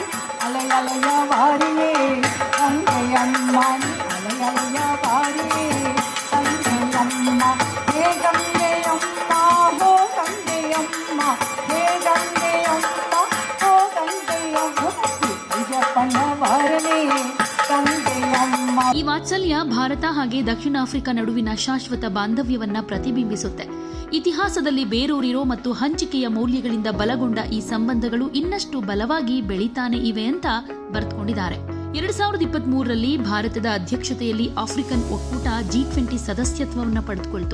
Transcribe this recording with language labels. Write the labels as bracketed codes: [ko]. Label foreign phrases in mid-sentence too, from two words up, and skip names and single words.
[ta] அலை அலையா வாரியே கங்கை அம்மா, அலை அலையா வாரியே கங்கை அம்மா, ஹே கங்கை அம்மா, ஹோ கங்கை அம்மா, ஹே கங்கை அம்மா, ஹோ கங்கை அம்மா, ஐயப்பன வாரனே கங்கை அம்மா. [kn] ಈ ವಾತ್ಸಲ್ಯ ಭಾರತ ಹಾಗೆ ದಕ್ಷಿಣ ಆಫ್ರಿಕಾ ನಡುವಿನ ಶಾಶ್ವತ ಬಾಂಧವ್ಯವನ್ನ ಪ್ರತಿಬಿಂಬಿಸುತ್ತೆ. ಇತಿಹಾಸದಲ್ಲಿ ಬೇರೂರಿರೋ ಮತ್ತು ಹಂಚಿಕೆಯ ಮೌಲ್ಯಗಳಿಂದ ಬಲಗೊಂಡ ಈ ಸಂಬಂಧಗಳು ಇನ್ನಷ್ಟು ಬಲವಾಗಿ ಬೆಳೀತಾನೆ ಇವೆ ಅಂತ ಬರೆದುಕೊಂಡಿದ್ದಾರೆ. 2023ರಲ್ಲಿ ಭಾರತದ ಅಧ್ಯಕ್ಷತೆಯಲ್ಲಿ ಆಫ್ರಿಕನ್ ಒಕ್ಕೂಟ G20 ಸದಸ್ಯತ್ವವನ್ನು ಪಡೆದುಕೊಳ್ತು.